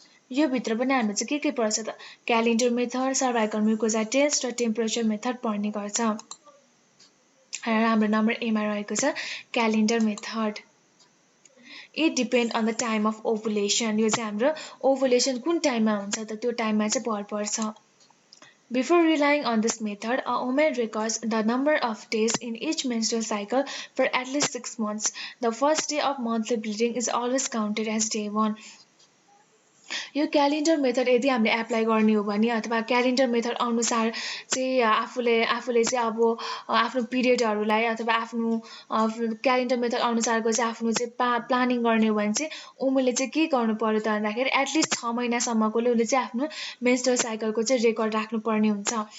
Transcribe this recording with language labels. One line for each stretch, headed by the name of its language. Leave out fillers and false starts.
Nepali: यो भित्र पनि हाम्रो चाहिँ के पर्छ त, क्यालेन्डर मेथड, सर्भाइकल म्युकोजा टेस्ट र टेम्परेचर मेथड पर्ने गर्छ। र हाम्रो नम्बर ए मा रहेको छ calendar method.
English: It depend on the time of ovulation.
Nepali: यो चाहिँ हाम्रो ओभुलेसन कुन टाइममा हुन्छ त त्यो टाइममा चाहिँ भर पर्छ।
English: Before relying on this method, a woman records the number of days in each menstrual cycle for at least 6 months. The first day of monthly bleeding is always counted as day 1.
Nepali: यो calendar method यदि हामीले apply गर्ने हो भने अथवा calendar method अनुसार चाहिँ आफूले चाहिँ अब आफ्नो पिरियडहरूलाई अथवा आफ्नो क्यालेन्डर मेथड अनुसारको चाहिँ आफ्नो चाहिँ प्लानिङ गर्ने हो भने चाहिँ उमेरले चाहिँ के गर्नु पर्यो त भन्दाखेरि एटलिस्ट 6 महिनासम्मकोले उसले चाहिँ आफ्नो मेन्स्ट्रुअल साइकलको चाहिँ रेकर्ड राख्नुपर्ने हुन्छ।